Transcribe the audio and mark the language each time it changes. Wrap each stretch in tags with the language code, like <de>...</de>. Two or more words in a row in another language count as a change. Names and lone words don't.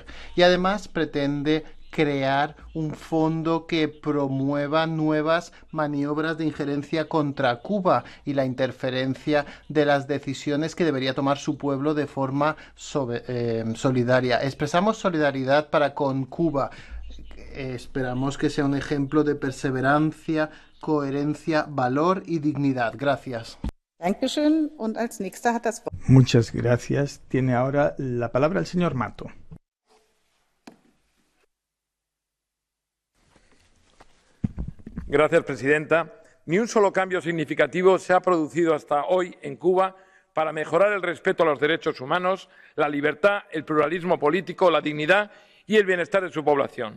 <es>Y además pretende crear un fondo que promueva nuevas maniobras de injerencia contra Cuba y la interferencia de las decisiones que debería tomar su pueblo de forma solidaria. Expresamos solidaridad para con Cuba. Esperamos que sea un ejemplo de perseverancia, coherencia, valor y dignidad. Gracias.</es> <de>Dankeschön. Und als nächster hat das Wort.</de> <es>Muchas gracias. Tiene ahora la palabra el señor Mato. Gracias, presidenta. Ni un solo cambio significativo se ha producido hasta hoy en Cuba para mejorar el respeto a los derechos humanos, la libertad, el pluralismo político, la dignidad y el bienestar de su población.</es>